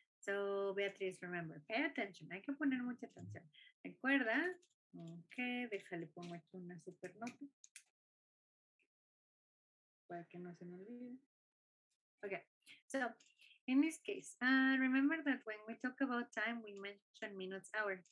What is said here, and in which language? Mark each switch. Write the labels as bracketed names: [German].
[English] So, Beatriz, remember, pay attention. [Spanish] Hay que poner mucha atención. Recuerda. Ok, déjale, pongo aquí una super nota. Para que no se me olvide. Okay. [English] So, in this case, remember that when we talk about time, we mention minutes, hours.